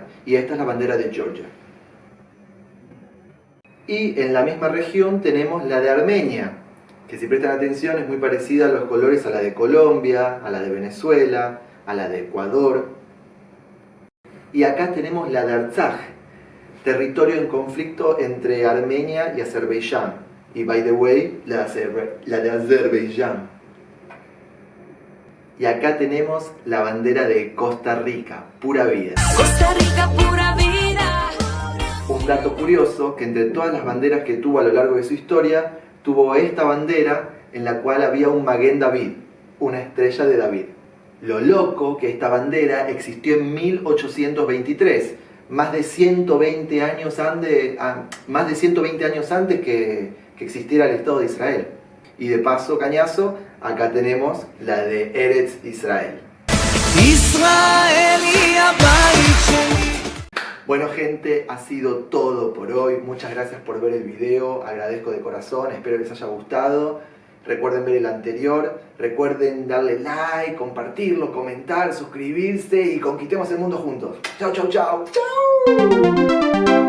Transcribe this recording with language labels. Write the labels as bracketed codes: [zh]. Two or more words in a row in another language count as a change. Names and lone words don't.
[es] Y esta es la bandera de Georgia. Y en la misma región tenemos la de Armenia, que si prestan atención es muy parecida a los colores a la de Colombia, a la de Venezuela, a la de Ecuador. Y acá tenemos la de Artsaj, territorio en conflicto entre Armenia y Azerbaiyán. [en] Y by the way, [es] la de Azerbaiyán. Y acá tenemos la bandera de Costa Rica, pura vida. Costa Rica, pura vida. Un dato curioso, que entre todas las banderas que tuvo a lo largo de su historia, tuvo esta bandera en la cual había un Maguen David, una estrella de David. Lo loco que esta bandera existió en 1823, más de 120 años antes que existiera el Estado de Israel. Y de paso, cañazo, acá tenemos la de Eretz Israel. [he] ישראל היא הבית שלי. [es] Bueno gente, ha sido todo por hoy. Muchas gracias por ver el video, agradezco de corazón, espero que les haya gustado. Recuerden ver el anterior, recuerden darle like, compartirlo, comentar, suscribirse y conquistemos el mundo juntos. Chau, chau, chau. Chau.